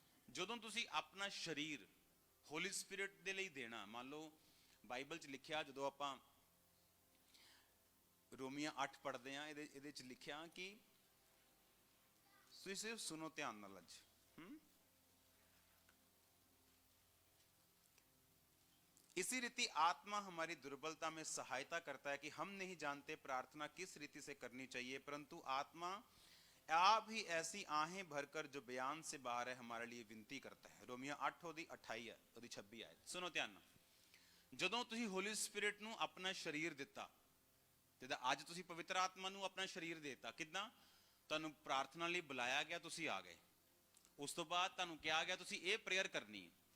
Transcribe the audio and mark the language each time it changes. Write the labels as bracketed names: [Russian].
[Punjabi] ਜਦੋਂ ਤੁਸੀਂ ਆਪਣਾ ਸਰੀਰ ਹੋਲੀ ਸਪਿਰਿਟ ਦੇ ਲਈ ਦੇਣਾ। ਮੰਨ ਲਓ ਬਾਈਬਲ 'ਚ ਲਿਖਿਆ, ਜਦੋਂ ਆਪਾਂ ਰੋਮੀਆਂ 8 ਪੜ੍ਹਦੇ ਹਾਂ, ਇਹਦੇ 'ਚ ਲਿਖਿਆ ਕਿ ਤੁਸੀਂ ਸਿਰਫ ਸੁਣੋ ਧਿਆਨ ਨਾਲ ਅੱਜ। [Hindi] इसी रीति आत्मा हमारी दुर्बलता में सहायता करता है कि हम नहीं जानते प्रार्थना किस रीति से करनी चाहिए, परंतु आत्मा आप ही ऐसी आहें भरकर जो बयान से बाहर है हमारे लिए विनती करता है। [Punjabi] रोमियो 8 ਉਹਦੀ 28 ਹੈ, ਉਹਦੀ 26 ਆਇਤ ਸੁਣੋ ਧਿਆਨ ਨਾਲ। ਜਦੋਂ ਤੁਸੀਂ ਹੋਲੀ ਸਪਿਰਿਟ ਨੂੰ ਆਪਣਾ ਸਰੀਰ ਦਿੱਤਾ, ਜਿੱਦਾਂ ਅੱਜ ਤੁਸੀਂ ਪਵਿੱਤਰ ਆਤਮਾ ਨੂੰ ਆਪਣਾ ਸਰੀਰ ਦੇਤਾ, ਕਿੱਦਾਂ? ਤੁਹਾਨੂੰ ਪ੍ਰਾਰਥਨਾ ਲਈ ਬੁਲਾਇਆ ਗਿਆ, ਤੁਸੀਂ ਆ ਗਏ। ਉਸ ਤੋਂ ਬਾਅਦ ਤੁਹਾਨੂੰ ਕਿਹਾ ਗਿਆ ਤੁਸੀਂ ਇਹ ਪ੍ਰੇਅਰ ਕਰਨੀ ਹੈ।